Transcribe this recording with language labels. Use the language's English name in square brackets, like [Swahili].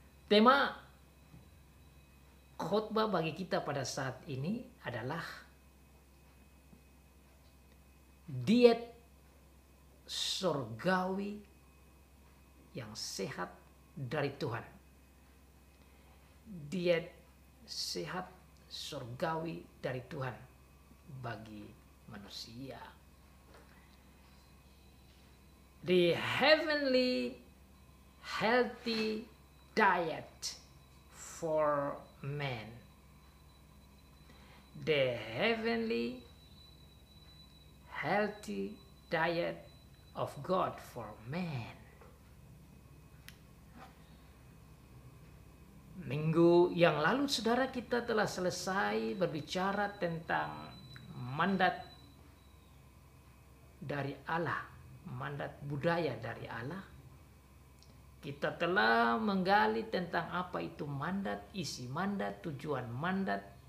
[Indonesian] Tema khotbah bagi kita pada saat ini adalah diet surgawi yang sehat dari Tuhan. Diet sehat surgawi dari Tuhan bagi manusia. [English] The heavenly healthy diet for man. The heavenly healthy diet of God for man. [Indonesian] Minggu yang lalu saudara kita telah selesai berbicara tentang mandat dari Allah, mandat budaya dari Allah. Kita telah menggali tentang apa itu mandat, isi mandat, tujuan mandat,